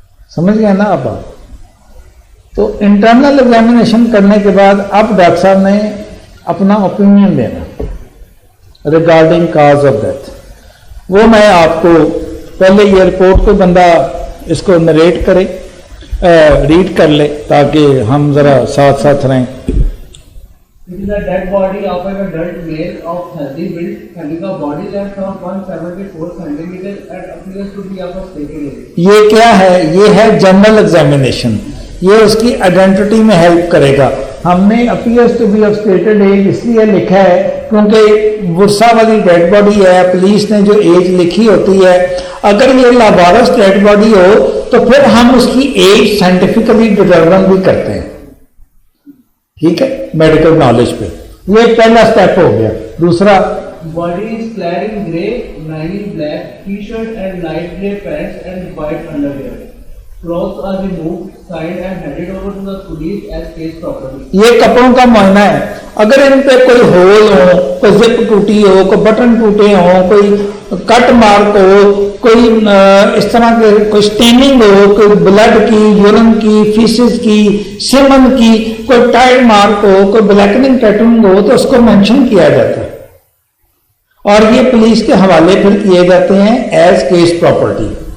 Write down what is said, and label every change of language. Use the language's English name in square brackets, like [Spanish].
[Hindi] समझ गए ना आप? तो इंटरनल एग्जामिनेशन करने के बाद अब डॉक्टर साहब ने अपना ओपिनियन देना रिगार्डिंग काज ऑफ डेथ। वो मैं आपको पहले ये रिपोर्ट को बंदा इसको नरेट करे, रीड कर ले, ताकि हम जरा साथ साथ रहें। [English] It is a dead body of an adult male of healthy build, having a body length of 174 centimeters and appears to be of a stated age. [Hindi] ये क्या है? ये है जनरल एग्जामिनेशन, ये उसकी आइडेंटिटी में हेल्प करेगा। हमने [English] appears to be of stated as [Hindi] इसलिए लिखा है क्योंकि वर्षा वाली डेड बॉडी है, पुलिस ने जो एज लिखी होती है, अगर ये लावारस डेड बॉडी हो तो फिर हम उसकी एज साइंटिफिकली डिटरमाइन भी करते हैं, ठीक है, मेडिकल नॉलेज पे। ये पहला स्टेप हो गया। दूसरा, [English] Body is clad in grey, navy black t-shirt and light grey pants and white underwear. Clothes are removed, signed and handed over to the police as case property. [Hindi] ये कपड़ों का मुआयना है। अगर इन पे कोई होल हो, कोई जिप टूटी हो, कोई बटन टूटे हो, कोई कट मार्क हो, कोई इस तरह के कोई स्टेनिंग हो, कोई ब्लड की, यूरिन की, फीसिस की, सीमन की, कोई टाइड मार्क हो, कोई ब्लैकनिंग टैटूइंग हो, तो उसको मेंशन किया जाता है और ये पुलिस के हवाले फिर किए जाते हैं एज केस प्रॉपर्टी।